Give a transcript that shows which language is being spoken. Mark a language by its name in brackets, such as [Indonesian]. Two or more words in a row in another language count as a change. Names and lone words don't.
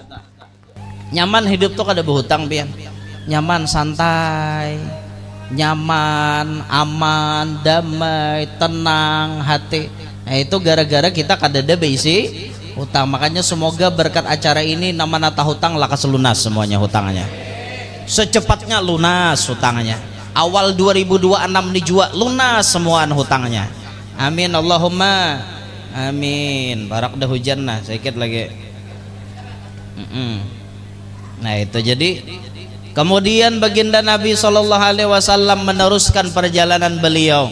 [Banjar] Nyaman hidup tuh kada berhutang pian. Nyaman santai. [Indonesian] Nyaman, aman, damai, tenang hati. [Banjar] Nah itu gara-gara kita kadada beisi hutang. Makanya semoga berkat acara ini nama nata hutang lakas lunas semuanya hutangnya. [Indonesian] Secepatnya lunas hutangnya. Awal 2026 dijual lunas semua hutangnya. [Arabic] آمين اللهم آمين. [Banjar] Barak dah hujan nah sedikit lagi. Nah itu jadi kemudian baginda Nabi SAW meneruskan perjalanan beliau.